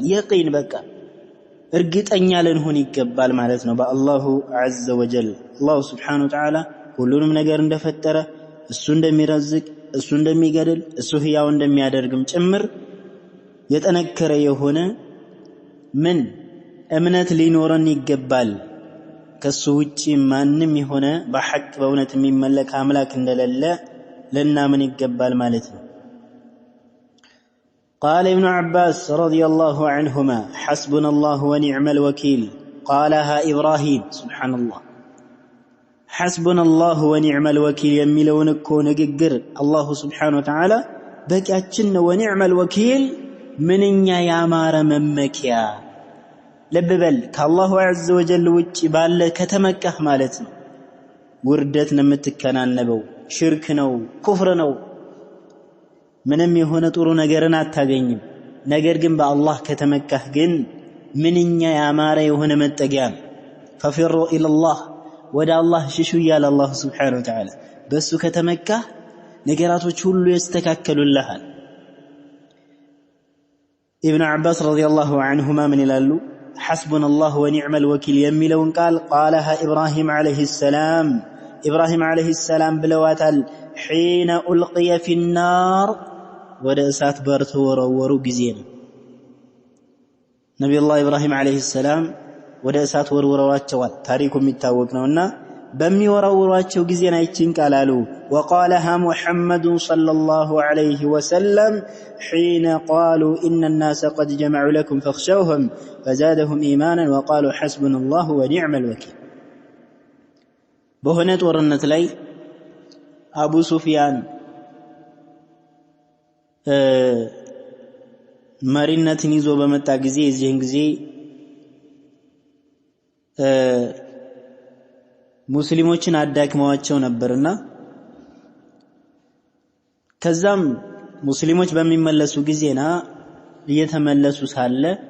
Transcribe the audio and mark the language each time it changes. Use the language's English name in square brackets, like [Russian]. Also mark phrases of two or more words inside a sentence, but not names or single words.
[Amharic] የቂን በቃ እርግጠኛ ልንሆን ይገባል ማለት ነው በአላሁ [Arabic] عز وجل [Amharic] አላህ [Arabic] سبحانه وتعالى [Amharic] ሁሉንም ነገር እንደፈጠረ እሱ እንደሚረዝቅ እሱ እንደሚገድል እሱ ህያው እንደሚያደርግም ጭምር የጠነከረ የሆነ ምን እምነት ሊኖረን ይገባል ከሱ ውጪ ማንንም የሆነ በሐቅ በእውነት የሚመለክ አምላክ እንደሌለ ለናምን ይገባል ማለት ነው [Arabic] قال ابن عباس رضي الله عنهما حسبنا الله ونعم الوكيل قالها إبراهيم سبحان الله حسبنا الله ونعم الوكيل يميلون [Amharic] እኮ ንግግር አላህ [Arabic] Subhanahu وتعالى [Amharic] በቂያችን [Arabic] ونعم الوكيل [Amharic] ምንኛ ያማረ መመኪያ ለበበል ከአላሁ [Arabic] عز وجل [Amharic] ውጪ ባለ ከተመካህ ማለት ነው ውርደት ነው የምትከናነበው ሽርክ ነው ኩፍር ነው ምንም የሆነ ጥሩ ነገርን አታገኝም ነገር ግን በአላህ ከተመካህ ግን ምንኛ ያማረ የሆነ መጠጊያ [Arabic] ففروا الى الله [Amharic] ወደ አላህ ሽሹ ይላል አላህ [Arabic] سبحانه وتعالى [Amharic] በሱ ከተመካህ ነገራቶች ሁሉ ይስተካከሉልሃል [Arabic] ابن عباس رضي الله عنهما من ይላሉ حسبنا الله ونعم الوكيل [Amharic] የሚለውን ቃል [Arabic] قالها إبراهيم عليه السلام ብለዋታል حين ألقي في النار [Amharic] ወደ እሳት በተወረወሩ ጊዜ ነው ነብዩላህ ኢብራሂም [Arabic] عليه السلام [Amharic] ወደ እሳት ወርወራዋቸዋል ታሪኩ የሚታወቅ ነውና በሚወራወሯቸው ጊዜ ናይችን ቃል አሉ [Arabic] وقالها محمد صلى الله عليه وسلم حين قالوا إن الناس قد جمعوا لكم فاخشوهم فزادهم إيمانا وقالوا حسبنا الله ونعم الوكيل [Amharic] በሆነ ጦርነት ላይ አቡ ሱፊያን መሪነትን ይዞ በመጣ ጊዜ እዚህን ጊዜ ሙስሊሞችን አዳክመዋቸው ነበርና ከዛም ሙስሊሞች በሚመለሱ ጊዜና እየተመለሱ ሳለ